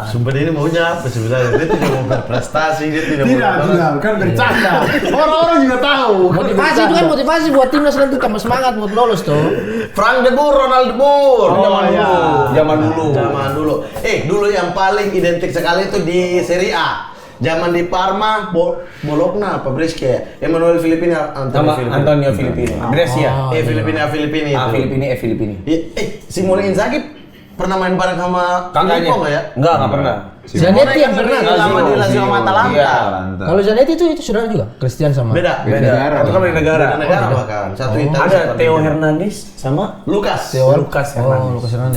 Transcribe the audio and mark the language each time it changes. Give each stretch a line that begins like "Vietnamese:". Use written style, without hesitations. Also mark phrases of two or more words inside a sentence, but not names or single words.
Indonesian: Sumpah dia ini maunya apa sebenarnya? Dia tidak mau berprestasi, dia tidak mau. kan bercanda. Orang-orang juga tahu. Motivasi itu kan motivasi buat timnas nanti tambah semangat buat lolos tuh. Frank de Boer, Ronald de Boer. Zaman dulu. Zaman dulu. Dulu yang paling identik sekali itu di Serie A. Zaman di Parma, Bologna apa Brescia ya? Emmanuel Filippini, Antonio Filippini. Brescia. Filippini itu. Filipini. Simone Inzaghi pernah main bareng sama Kakaknya. Filippo nggak ya? Enggak pernah. Zanetti yang pernah. Sama di Lazio sama Atalanta. Iya. Kalau Zanetti itu saudara juga, Christian sama. Beda. negara. Itu kan dari negara. Beda negara bahkan. Satu Italia. Ada satu Theo Argentina. Hernandez sama Lucas. Lucas Hernandez. Lucas Hernandez.